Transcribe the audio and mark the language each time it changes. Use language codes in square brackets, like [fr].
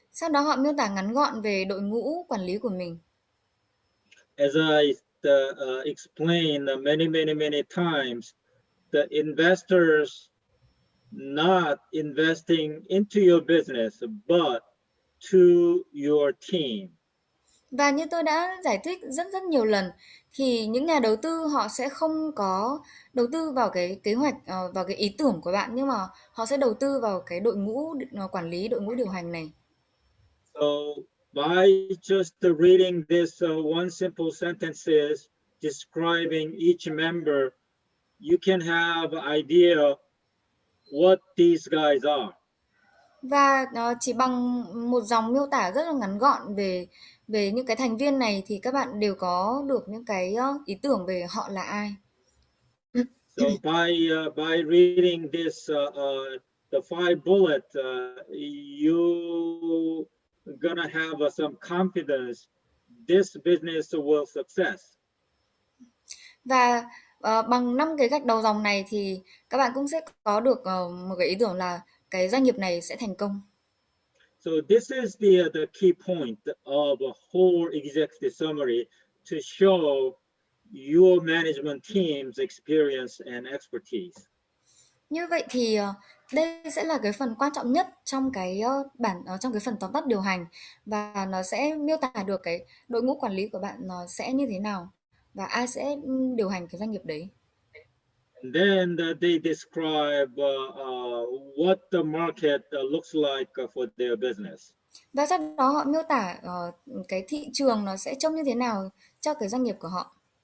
[vi] Sau đó họ miêu tả ngắn gọn về đội ngũ quản lý của mình. [en] As I explained many times, the investors not investing into your business, but to your team. [vi] Và như tôi đã giải thích rất nhiều lần thì những nhà đầu tư họ sẽ không có đầu tư vào cái kế hoạch, vào cái ý tưởng của bạn, nhưng mà họ sẽ đầu tư vào cái đội ngũ quản lý, đội ngũ điều hành này. [en] So by just reading this one simple sentences describing each member, you can have an idea what these guys are. [vi] Và chỉ bằng một dòng miêu tả rất là ngắn gọn về những cái thành viên này thì các bạn đều có được những cái ý tưởng về họ là ai. [en] So by reading this the 5 bullet, you gonna have some confidence this business will success. [vi] Và bằng 5 cái gạch đầu dòng này thì các bạn cũng sẽ có được một cái ý tưởng là cái doanh nghiệp này sẽ thành công. [en] So this is the key point of a whole executive summary to show your management team's experience and expertise. [vi] Như vậy thì đây sẽ là cái phần quan trọng nhất trong cái trong cái phần tóm tắt điều hành, và nó sẽ miêu tả được cái đội ngũ quản lý của bạn nó sẽ như thế nào và ai sẽ điều hành cái doanh nghiệp đấy. [en] And then they describe what the market looks like for their business. [vi] Và sau đó họ miêu tả cái thị trường nó sẽ trông như thế nào cho cái doanh nghiệp của họ.